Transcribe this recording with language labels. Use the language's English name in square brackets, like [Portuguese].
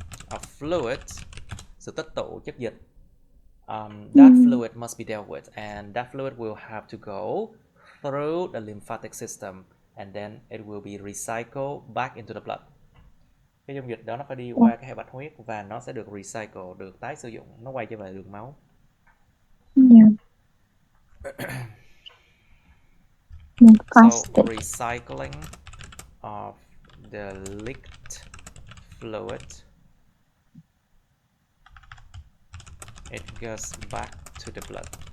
[English] of fluid, [Vietnamese] sự tích tụ chất dịch, [English] that fluid must be dealt with, and that fluid will have to go through the lymphatic system, and then it will be recycled back into the blood. [Vietnamese] Cái dung dịch đó nó phải đi qua cái hệ bạch huyết và nó sẽ được recycle, được tái sử dụng, nó quay trở về đường máu. [English] So recycling of the leaked fluid, it goes back to the blood.